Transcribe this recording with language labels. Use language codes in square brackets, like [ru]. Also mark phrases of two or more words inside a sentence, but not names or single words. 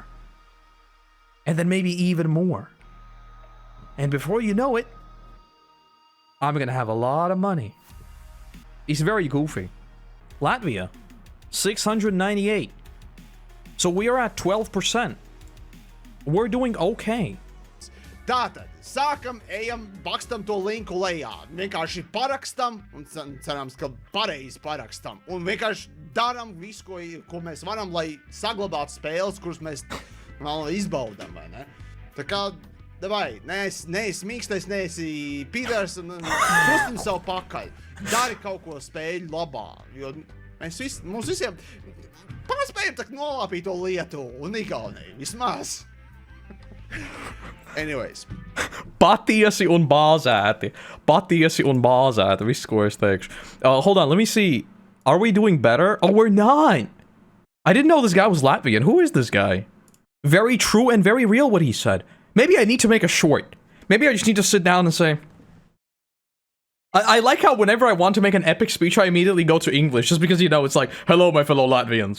[en] And then maybe even more. And before you know it, I'm gonna have a lot of money. It's very goofy. Latvia, 698. So we are at 12%. We're doing okay. [lv] Tātad, sākam, ejam, bakstam to linku lejā. Vienkārši parakstam, un cerams, ka pareizi parakstam. Un vienkārši daram visu, ko mēs varam, lai saglabātu spēles, kuras mēs vēl izbaudam, vai ne? Tā kā, davai, neesi mīkstais, neesi pīders, un pustim savu pakaļ. Dari kaut ko spēļu labā, jo mums visiem paspējam tak nolāpīt to lietu un Igauniju, vismaz. [en] Anyways. [lv] Patiesi un bāzēti. Patiesi un bāzēti. Viss, ko es teikšu. [en] Hold on, let me see. Are we doing better? Oh, we're not. I didn't know this guy was Latvian. Who is this guy? Very true and very real what he said. Maybe I need to make a short. Maybe I just need to sit down and say... I like how whenever I want to make an epic speech, I immediately go to English, just because, you know, it's like, hello, my fellow Latvians.